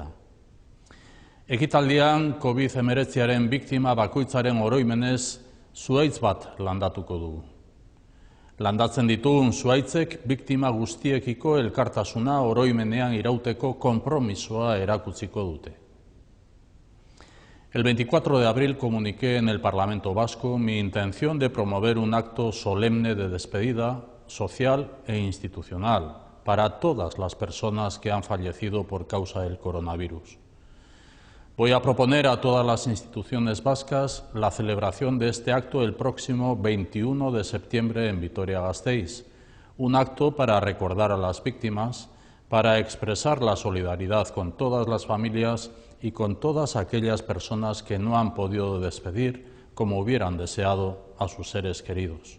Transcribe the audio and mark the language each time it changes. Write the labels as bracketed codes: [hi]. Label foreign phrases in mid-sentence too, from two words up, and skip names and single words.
[eu] Ekitaldian COVID-19aren biktima bakoitzaren oroimenez zuhaitz bat landatuko dugu. Landatzen ditugun zuhaitzek biktima guztiekiko elkartasuna oroimenean irauteko konpromisoa erakutsiko dute. [es] El 24 de abril comuniqué en el Parlamento Vasco mi intención de promover un acto solemne de despedida social e institucional para todas las personas que han fallecido por causa del coronavirus. Voy a proponer a todas las instituciones vascas la celebración de este acto el próximo 21 de septiembre en Vitoria-Gasteiz, un acto para recordar a las víctimas, para expresar la solidaridad con todas las familias y con todas aquellas personas que no han podido despedir como hubieran deseado a sus seres queridos.